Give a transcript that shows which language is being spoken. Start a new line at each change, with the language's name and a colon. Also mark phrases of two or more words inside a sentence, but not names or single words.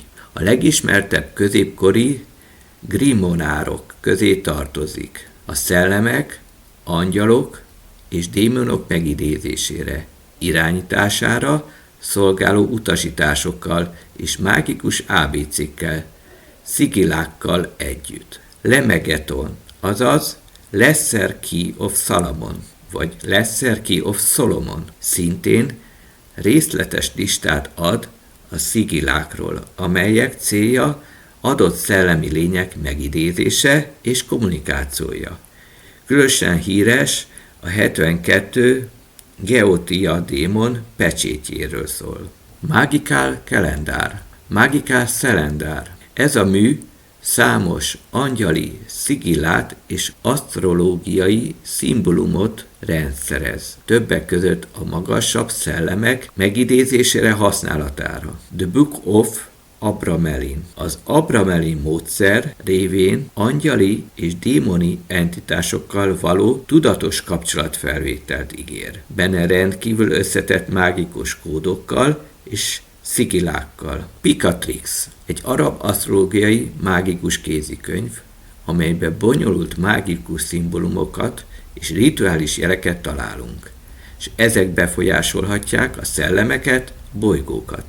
Hungarian: A legismertebb középkori grimonárok közé tartozik. A szellemek, angyalok és démonok megidézésére, irányítására szolgáló utasításokkal és mágikus ABC-kkel, szigilákkal együtt. Lemegeton, azaz Lesser Key of Solomon, vagy Lesser Key of Solomon szintén részletes listát ad a szigilákról, amelyek célja adott szellemi lények megidézése és kommunikációja. Különösen híres a 72 Geotia démon pecsétjéről szól. Magical Calendar, Magical Calendar. Ez a mű számos angyali szigillát és asztrológiai szimbólumot rendszerez, többek között a magasabb szellemek megidézésére használatára. The Book of Abramelin. Az Abramelin módszer révén angyali és démoni entitásokkal való tudatos kapcsolatfelvételt ígér. Benne rendkívül összetett mágikus kódokkal és szigillákkal. Picatrix, egy arab asztrológiai mágikus kézikönyv, amelyben bonyolult mágikus szimbólumokat és rituális jeleket találunk, és ezek befolyásolhatják a szellemeket, bolygókat.